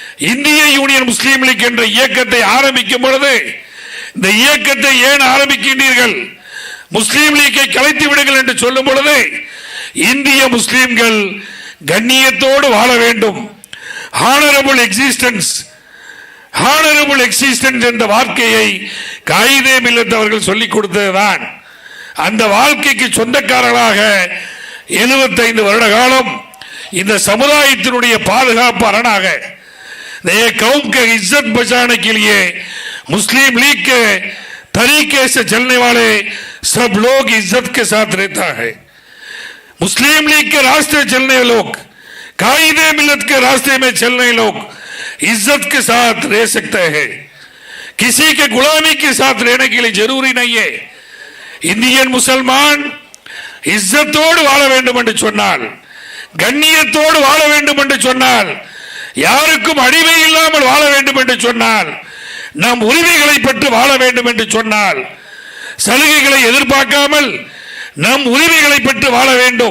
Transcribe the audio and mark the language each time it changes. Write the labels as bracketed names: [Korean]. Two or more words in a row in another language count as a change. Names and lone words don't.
[Tamil] இந்திய யூனியன் முஸ்லீம் லீக் என்ற இயக்கத்தை ஆரம்பிக்கும் பொழுது இந்த இயக்கத்தை ஏன் ஆரம்பிக்கின்றீர்கள், முஸ்லீம் லீக்கை கலைத்து விடுங்கள் என்று சொல்லும் பொழுது இந்திய முஸ்லீம்கள் கண்ணியத்தோடு வாழ வேண்டும், [English] honourable existence [Tamil] என்ற வார்த்தையை காயிதே மில்லத் அவர்கள் சொல்லிக் கொடுத்ததுதான். அந்த வாழ்க்கைக்கு சொந்தக்காரர்களாக 75 வருட காலம் இந்த சமுதாயத்தினுடைய பாதுகாப்பு அரணாக [Hindi] कौम के इज्जत बचाने के लिए मुस्लिम लीग के तरीके से चलने वाले सब लोग इज्जत के साथ रहता है। मुस्लिम लीग के रास्ते चलने लोग, कायदे मिल्लत के रास्ते में चलने लोग इज्जत के साथ रह सकते हैं, किसी के गुलामी के साथ रहने के लिए जरूरी नहीं है। इंडियन मुसलमान [Tamil] இஸ்ஸத்தோடு வாழ வேண்டும் என்று சொன்னால், கண்ணியத்தோடு வாழ வேண்டும் என்று சொன்னால், யாருக்கும் அடிமை இல்லாமல் வாழ வேண்டும் என்று சொன்னால், நம் உரிமைகளை பெற்று வாழ வேண்டும் என்று சொன்னால், சலுகைகளை எதிர்பார்க்காமல் நம் உரிமைகளை பெற்று வாழ வேண்டும்.